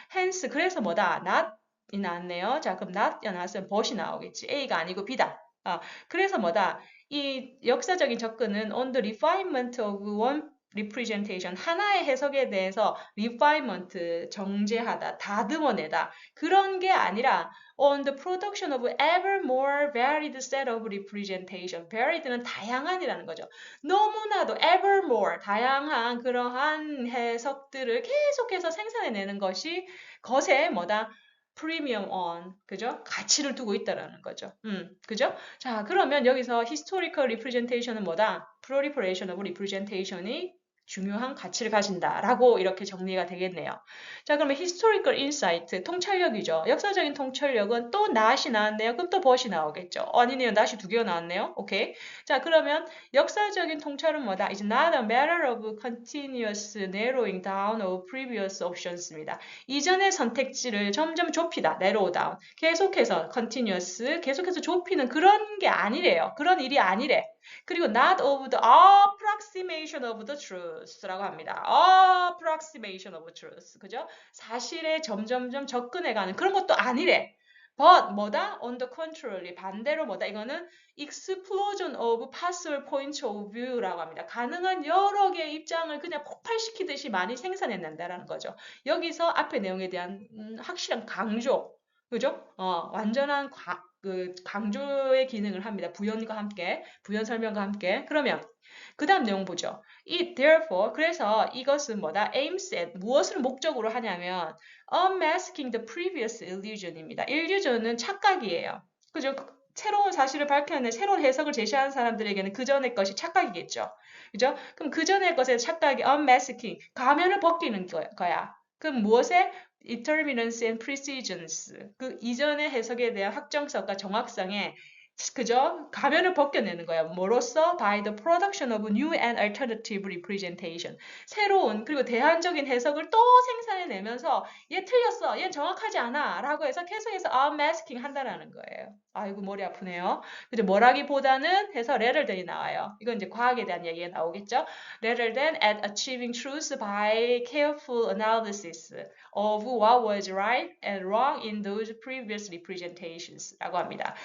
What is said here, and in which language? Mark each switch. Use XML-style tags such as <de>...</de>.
<ko>hence 그래서 뭐다? not이 나왔네요. 자, 그럼 not이 나왔으면 but이 나오겠지. A가 아니고 B다. 그래서 뭐다? 이 역사적인 접근은</ko> <en>on the refinement of one representation,</en> <ko>하나의 해석에 대해서 refinement, 정제하다, 다듬어내다. 그런 게 아니라</ko> <en>on the production of ever more varied set of representation.</en> <ko>varied는 다양한이라는 거죠. 너무나도 ever more, 다양한 그러한 해석들을 계속해서 생산해내는 것이 것에 뭐다? 프리미엄 on, 그죠? 가치를 두고 있다라는 거죠. 그죠? 자, 그러면 여기서 historical representation은 뭐다? proliferation of representation이 중요한 가치를 가진다라고 이렇게 정리가 되겠네요. 자, 그러면 historical insight, 통찰력이죠. 역사적인 통찰력은 또 not이 나왔네요. 그럼 또 but이 나오겠죠. 아니네요. not이 두 개가 나왔네요. 오케이. 자, 그러면 역사적인 통찰은 뭐다?</ko> <en>It's not a matter of continuous narrowing down of previous options입니다.</en> <ko>이전의 선택지를 점점 좁히다, narrow down. 계속해서 continuous, 계속해서 좁히는 그런 게 아니래요. 그런 일이 아니래.</ko> <en>그리고 not of the approximation of the truth</en> <ko>라고 합니다.</ko> <en>approximation of truth.</en> <ko>그죠? 사실에 점점점 접근해가는 그런 것도 아니래.</ko> <en>But 뭐다? On the contrary.</en> <ko>반대로 뭐다? 이거는</ko> <en>explosion of possible points of view</en> <ko>라고 합니다. 가능한 여러 개의 입장을 그냥 폭발시키듯이 많이 생산해낸다라는 거죠. 여기서 앞의 내용에 대한 확실한 강조. 그죠? 완전한 강조의 기능을 합니다. 부연과 함께, 부연 설명과 함께. 그러면 그 다음 내용 보죠. It therefore, 그래서 이것은 뭐다?</ko> <en>aims at,</en> <ko>무엇을 목적으로 하냐면</ko> <en>unmasking the previous illusion입니다.</en> <ko>illusion은 착각이에요. 그죠? 새로운 사실을 밝혀내 새로운 해석을 제시하는 사람들에게는 그 전의 것이 착각이겠죠. 그죠? 그럼 그 전의 것의 착각이 unmasking, 가면을 벗기는 거야. 그럼 무엇에?</ko> <en>determinants and precisions.</en> <ko>그 이전의 해석에 대한 확정성과 정확성에 그죠? 가면을 벗겨내는 거야. 뭐로써?</ko> <en>By the production of new and alternative representation.</en> <ko>새로운 그리고 대안적인 해석을 또 생산해내면서 얘 틀렸어. 얘 정확하지 않아. 라고 해서 계속해서 unmasking 한다라는 거예요. 아이고 머리 아프네요. 그죠? 뭐라기보다는 해서 rather than이 나와요. 이건 이제 과학에 대한 얘기가 나오겠죠.</ko> <en>Rather than at achieving truth by careful analysis of what was right and wrong in those previous representations</en> <ko>라고 합니다.</ko>